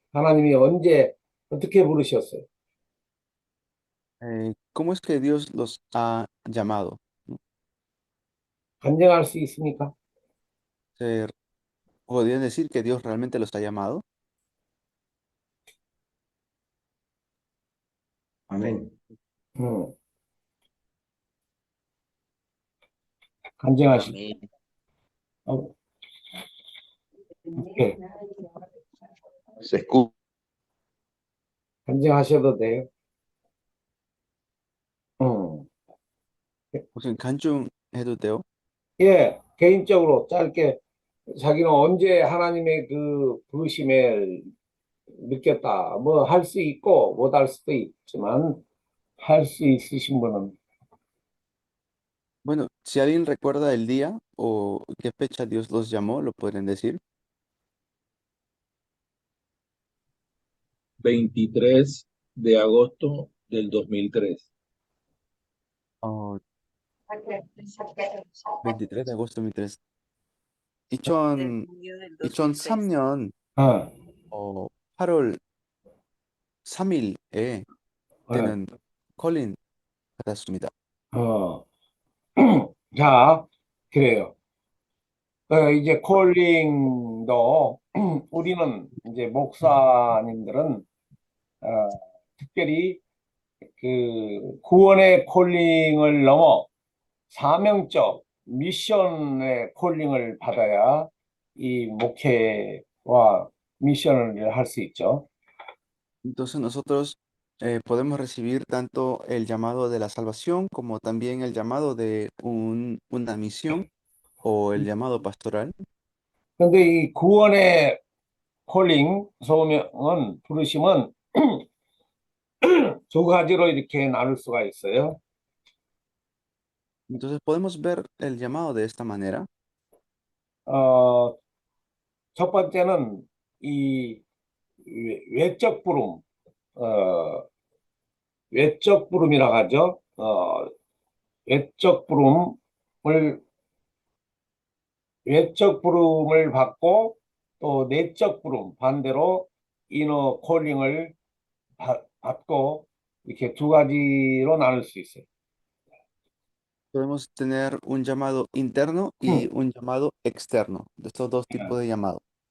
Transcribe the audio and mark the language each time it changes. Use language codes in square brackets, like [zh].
[ko] 하나님이 언제 어떻게 부르셨어요? [es] ¿Cómo es que Dios los ha llamado? ¿No? [ko] 간증할 수 있습니까? [es] ¿Podrían decir que Dios realmente los ha llamado? Amén. [ko] 간증하시. 네. [es] Se escucha. [ko] 간증하셔도 돼요. 무슨 간증해도 돼요? 예, 개인적으로 짧게 자기는 언제 하나님의 그 부르심을 느꼈다. 뭐 할 수 있고 못 할 수도 있지만 할 수 있으신 분은 [es] Bueno, si alguien recuerda el día o qué fecha Dios los llamó, lo podrían decir. 23 de agosto del 2003. 23 de agosto 2003. [ko] 2003년 8월 3일에 때는 콜린 받았습니다. 자, 그래요. 이제 콜링도 우리는 이제 목사님들은 특별히 그 구원의 콜링을 넘어 사명적 미션의 콜링을 받아야 이 목회와 미션을 할 수 있죠. [es] Entonces nosotros podemos recibir tanto el llamado de la salvación como también el llamado de una misión o el llamado pastoral. [ko] 근데 이 구원의 콜링, 소명은, 부르심은 두 가지로 이렇게 나눌 수가 있어요. [es] Entonces podemos ver el llamado de esta manera. [ko] 첫 번째는 이 외적 부름, 외적 부름이라고 하죠. 외적 부름을 받고 또 내적 부름, 반대로 이너 콜링을 받고 이렇게 두 가지로 나눌 수 있어요. [es] Podemos tener un llamado interno y un llamado externo, de estos dos tipos de llamado.